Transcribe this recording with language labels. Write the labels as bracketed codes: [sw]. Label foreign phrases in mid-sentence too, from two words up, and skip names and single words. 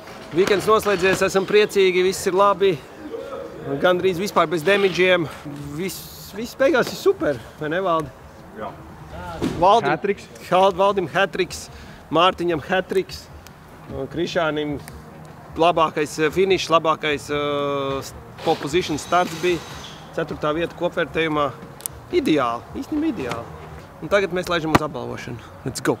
[lv] Weekends noslēdzies, esam priecīgi, viss ir labi. Gandrīz vispār bez damidžiem. Viss beigās ir super, vai ne, Valdi? Jā. Valdim hat-triks, Mārtiņam hat-triks, Krišānim labākais finišs, labākais [en] pole position [lv] starts bija 4. vieta kopvērtējumā. Ideāli, īstenībā ideāli. Un tagad mēs laižam uz apbalvošanu. [en] Let's go!